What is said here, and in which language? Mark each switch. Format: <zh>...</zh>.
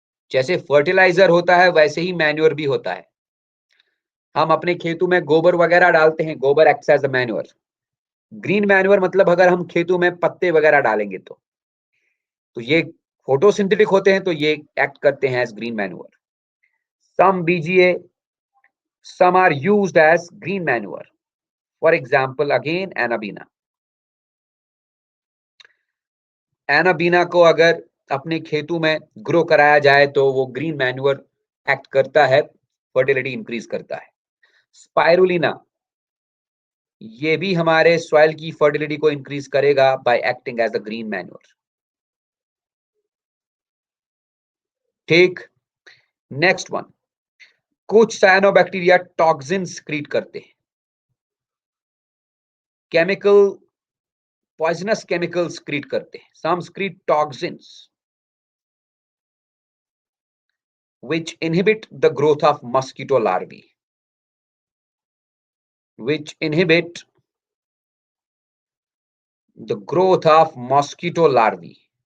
<hi>जैसे फर्टिलाइजर होता है वैसे ही मैन्योर भी होता है। हम अपने खेतों में गोबर वगैरह डालते हैं, गोबर</hi> <en>Acts as a manure.</en> <hi>Green manure मतलब अगर हम खेतों में पत्ते वगैरह डालेंगे तो ये फोटोसिंथेटिक होते हैं, तो ये एक्ट करते हैं as green manure.</hi> <en>Some BGA, some are used as green manure. For example, again Anabaena.</en> <hi>Anabaena को अगर अपने खेतों में ग्रो कराया जाए तो वो ग्रीन मैन्योर एक्ट करता है, फर्टिलिटी इंक्रीज करता है। स्पाइरुलिना, ये भी हमारे सॉइल की फर्टिलिटी को इंक्रीज करेगा</hi> <en>By acting as a green manure.</en> <hi>ठीक।</hi> <en>next one,</en> <hi>कुछ साइनोबैक्टीरिया टॉक्सिन क्रिएट करते हैं, केमिकल पॉइजनस केमिकल्स क्रिएट करते हैं।</hi> <en>Some create toxins which inhibit the growth of mosquito larvae, which inhibit the growth of mosquito larvae.</en>